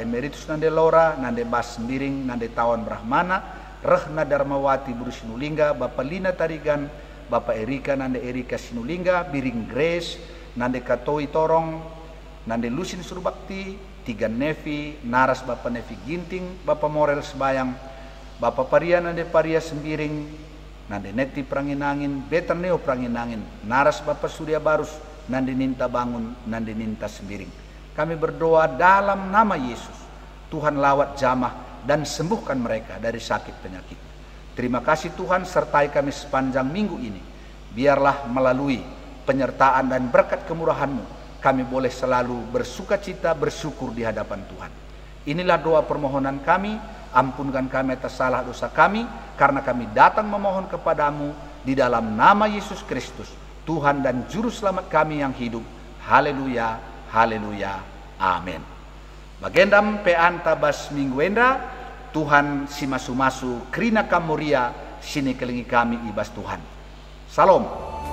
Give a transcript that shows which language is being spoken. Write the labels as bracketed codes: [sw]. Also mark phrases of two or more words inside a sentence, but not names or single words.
[id] Emeritus Nande Laura, Nande Bas Sembiring, Nande Tawan Brahmana, Rehna Darmawati Buru Sinulingga, Bapak Lina Tarigan, Bapak Erika Nande Erika Sinulingga, Biring Grace, Nande Katoi Torong, Nande Lusin Surbakti, Tiga Nevi, Naras Bapak Nevi Ginting, Bapak Morel Sebayang, Bapak Paria Nande Paria Sembiring, Nande Neti Pranginangin, Beterneo Pranginangin, Naras Bapak Surya Barus, Nande Ninta Bangun, Nande Ninta Sembiring. Kami berdoa dalam nama Yesus, Tuhan lawat jamah dan sembuhkan mereka dari sakit penyakit. Terima kasih Tuhan, sertai kami sepanjang minggu ini. Biarlah melalui penyertaan dan berkat kemurahan-Mu, kami boleh selalu bersuka cita, bersyukur di hadapan Tuhan. Inilah doa permohonan kami, ampunkan kami atas salah dosa kami, karena kami datang memohon kepadamu di dalam nama Yesus Kristus, Tuhan dan Juru Selamat kami yang hidup. Haleluya, haleluya, amin. [btx] Bagendam pean tabas mingguenda, Tuhan si masu-masu krina kamuria, sini kelingi kami ibas Tuhan. [id] Salam.